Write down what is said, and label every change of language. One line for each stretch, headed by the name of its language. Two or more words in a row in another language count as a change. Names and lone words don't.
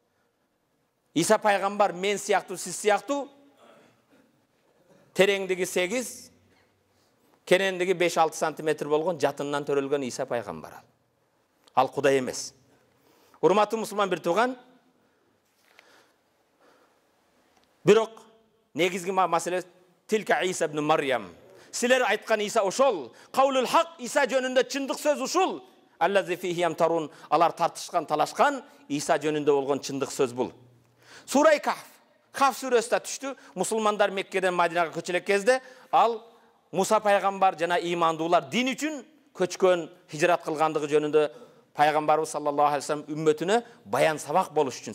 Kyrgyz: Иса пайгамбар мен сыяктуу, сиз сыяктуу тереңдиги 8, кенендиги 5-6 сантиметр болгон жатындан төрөлгөн Иса пайгамбар. Ал Кудай эмес. Урматтуу мусулман бир тууган, бирок негизги маселе тилка Иса ибн Марьям. Силер айткан Иса ошол,
Arabic: قول الحق,
Kyrgyz: Иса жөнүндө чындык сөз ушул.
Arabic: الذي فيه يمترون,
Kyrgyz: алар тартышкан, талашкан, Иса жөнүндө болгон чындык сөз бул. Сурай Каф сүрөсүнө түштү. Мусулмандар Меккеден Мадинага көчөлөк кезде ал Муса пайгамбар жана имандуулар дин үчүн көчкөн, хижрат кылгандыгы жөнүндө пайгамбарыбыз
Arabic: صلى الله عليه وسلم
Kyrgyz: үммөтүнө баян сабак болуш үчүн.